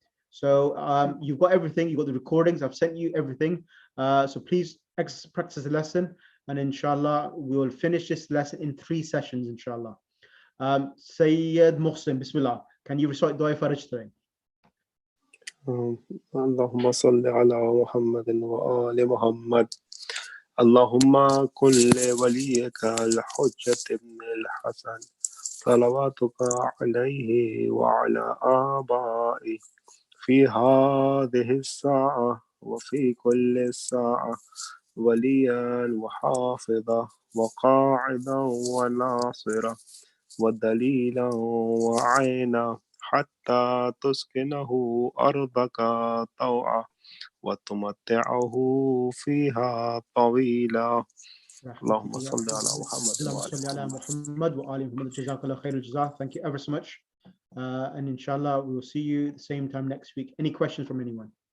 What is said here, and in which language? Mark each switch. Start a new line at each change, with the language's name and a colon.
English: So you've got everything. You've got the recordings. I've sent you everything. So please practice the lesson, and inshallah we will finish this lesson in 3 sessions, inshallah. Sayyid Mohsin, Bismillah. Can you recite Dua for registering?
Arabic: اللهم صل على محمد وآل محمد. اللهم كن لوليك الحجة ابن الحسن صلواتك عليه وعلى آبائه في هذه الساعة وفي كل الساعة وليا وحافظا وقاعدا وناصرا ودليلا وعينا حتى تسكنه أرضك طوعا وتمتعه فيها طويلا. اللهم صل على محمد. اللهم صل على محمد وآل محمد. جزاك الله خير الجزاء.
English: Thank you ever so much. And inshallah, we will see you the same time next week. Any questions from anyone?